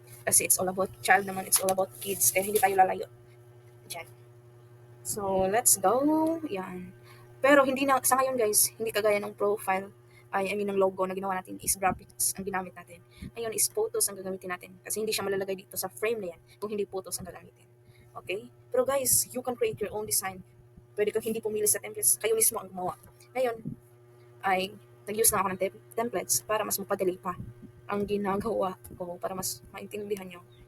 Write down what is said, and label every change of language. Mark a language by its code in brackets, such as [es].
[en] Kasi it's all about child naman, it's all about kids. [tl] Kaya hindi tayo lalayo. Dyan. So, let's go. Yan. Pero hindi na, sa ngayon guys, hindi kagaya ng profile, I mean ng logo na ginawa natin is graphics ang ginamit natin. Ngayon is photos ang gagamitin natin. Kasi hindi siya malalagay dito sa frame na yan kung hindi photos ang gagamitin. [en] Okay? Pero guys, you can create your own design. [tl] Pwede kang hindi pumili sa templates. Kayo mismo ang gumawa. Ngayon, ay nag-use na ako ng templates para mas mapadali pa ang ginagawa ko para mas maintindihan nyo.